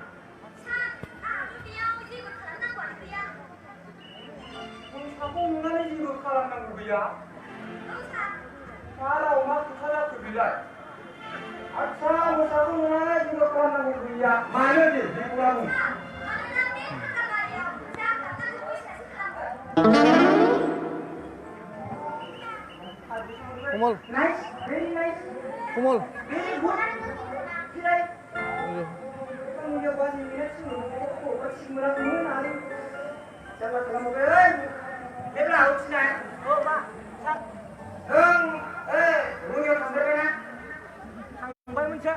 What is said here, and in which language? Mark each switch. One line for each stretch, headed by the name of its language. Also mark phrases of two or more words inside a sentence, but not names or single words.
Bodo: मोसाखौ नुनानै जेबो खालामनांगौ गैया साराव मा खोथा जाखो बिलाय आच्छा मोसाखौ नुनानै जेबो खालामनांगौ गैया मानो दे जेबो बुं कमल
English: nice very nice
Bodo: कमल
English: very good
Bodo: फिराय मुलियाव बाजि मिनिट सिङाव सिमराखौमोन आरो जारला खालामबाय जेब्ला उथिनाय औ मा सार नों मुलियाव थांबायना थांबाय मोनसे